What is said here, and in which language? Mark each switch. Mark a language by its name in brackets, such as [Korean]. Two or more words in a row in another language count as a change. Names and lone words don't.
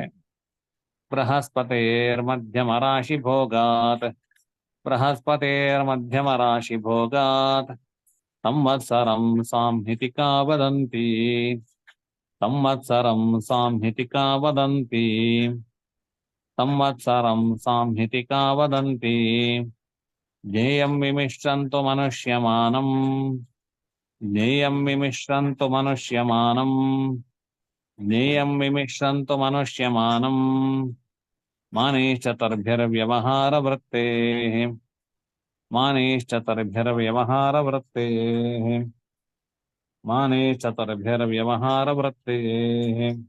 [Sanskrit] ಬೃಹಸ್ಪತೇರ್ಮಧ್ಯಮ ರಾಶಿ ಭೋಗಾತ್ ಬೃಹಸ್ಪತೇರ್ಮಧ್ಯಮ ರಾಶಿ ಭೋಗಾತ್ ಸಂವತ್ಸರಂ ಸಾಂಹಿತಿಕಾ ವದಂತಿ ಸಂವತ್ಸರಂ ಸಾಂಹಿತಿಕಾ ವದಂತಿ ಸಂವತ್ಸರಂ ಸಾಂಹಿತಿಕಾ ವದಂತಿ ಜ್ಞೇಯಂ ವಿಮಿಶ್ರಂತು ಮನುಷ್ಯಮಾನಂ ಜ್ಞೇಯಂ ವಿಮಿಶ್ರಂತು ಮನುಷ್ಯಮಾನಂ ಜ್ಞೇಯಂ ವಿಮಿಶ್ರಂತು ಮನುಷ್ಯಮಾನಂ ಮಾನೇಶ್ಚತುರ್ಭಿರ್ವ್ಯವಹಾರ ವೃತ್ತೇಃ ಮಾನೇಶ್ಚತುರ್ಭಿರ್ವ್ಯವಹಾರ ವೃತ್ತೇಃ ಮಾನೇಶ್ಚತುರ್ಭಿರ್ವ್ಯವಹಾರ ವೃತ್ತೇಃ.